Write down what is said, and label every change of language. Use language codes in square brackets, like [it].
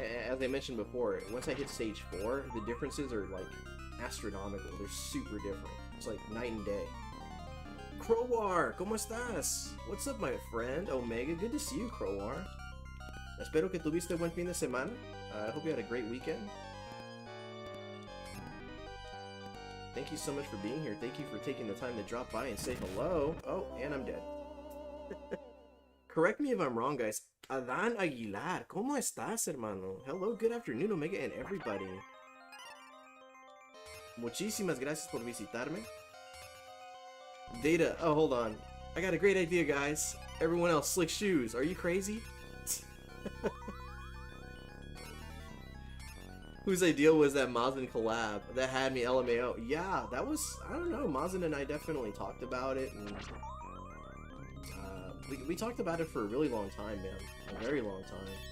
[en] As I mentioned before, once I hit stage 4, the differences are like astronomical. They're super different. It's like night and day. Crowar, [es] ¿cómo estás? [en] What's up, my friend? Omega, good to see you, Crowar. [es] Espero que tuviste buen fin de semana. [en] I hope you had a great weekend. Thank you so much for being here. Thank you for taking the time to drop by and say hello. Oh, and I'm dead. Correct me if I'm wrong, guys. [es] Adán Aguilar, ¿cómo estás, hermano? [en] Hello, good afternoon, Omega, and everybody. [es] Muchísimas gracias por visitarme. [en] Data, oh, hold on. I got a great idea, guys. Everyone else, Slick Shoes, are you crazy? Whose idea was that Mazin collab? That had me LMAO. Yeah, that was, I don't know, Mazin and I definitely talked about it, and we talked about it for a really long time, man. A very long time.